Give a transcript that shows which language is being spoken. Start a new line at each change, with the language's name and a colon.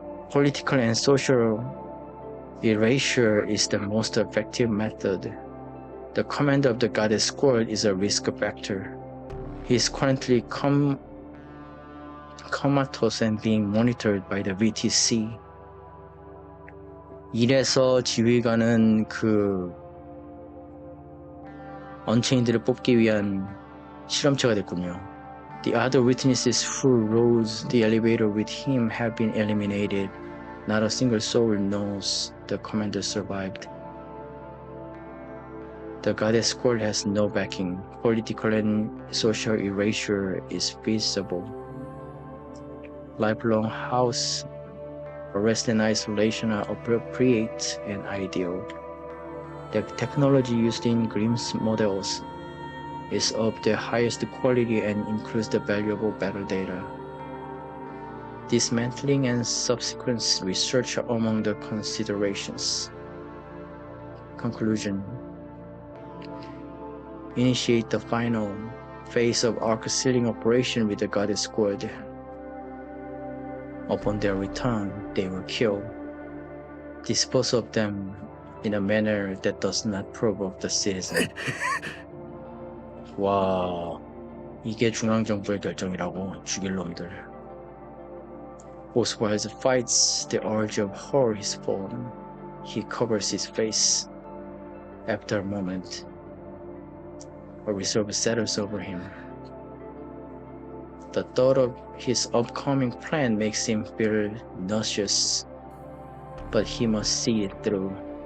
English: Political and social erasure is the most effective method. The commander of the goddess squad is a risk factor. He is currently comatose and being monitored by the VTC.
Korean: 이래서 지휘관은 그 언체인들을 뽑기 위한 실험체가 됐군요.
English: The other witnesses who rode the elevator with him have been eliminated. Not a single soul knows the commander survived. The goddess squad has no backing. Political and social erasure is feasible. Lifelong house arrest and isolation are appropriate and ideal. The technology used in Grimm's models is of the highest quality and includes the valuable battle data. Dismantling and subsequent research are among the considerations. Conclusion. Initiate the final phase of Ark sealing operation with the goddess squad. Upon their return, they will kill. Dispose of them in a manner that does not provoke the citizen.
Korean: 와, 이게 중앙정부의 결정이라고. 죽일 놈들.
English: Oswald fights the urge of horror is fallen. He covers his face. After a moment, a reserve settles over him. The thought of his upcoming plan makes him feel nauseous, but he must see it through.